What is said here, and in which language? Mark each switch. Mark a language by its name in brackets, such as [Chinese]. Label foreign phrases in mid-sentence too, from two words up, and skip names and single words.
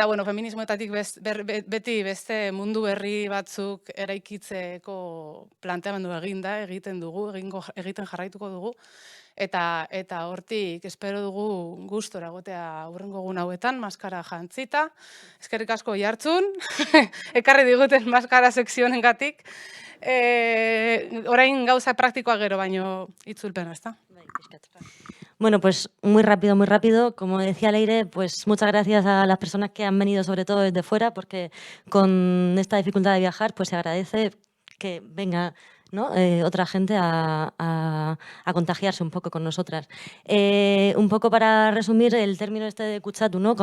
[Basque] feminismoetatik beti beste mundu berri batzuk eraikitzeko planteamendu egiten jarraituko dugu, eta hortik espero dugu gustora egotea hurrengo egun hauetan, maskara jantzita, eskerrik asko Oiartzun, ekarri diguten maskara sekzionengatik, orain gauza praktikoa gero, baino itzulpena, ezta? [Spanish] Bueno, pues muy rápido, como decía Leire, pues muchas gracias a las personas que han venido sobre todo desde fuera, porque con esta dificultad de viajar, pues se agradece que venga, ¿no? Otra gente a contagiarse un poco con nosotras. Un poco para resumir el término este de kutsatu, ¿no?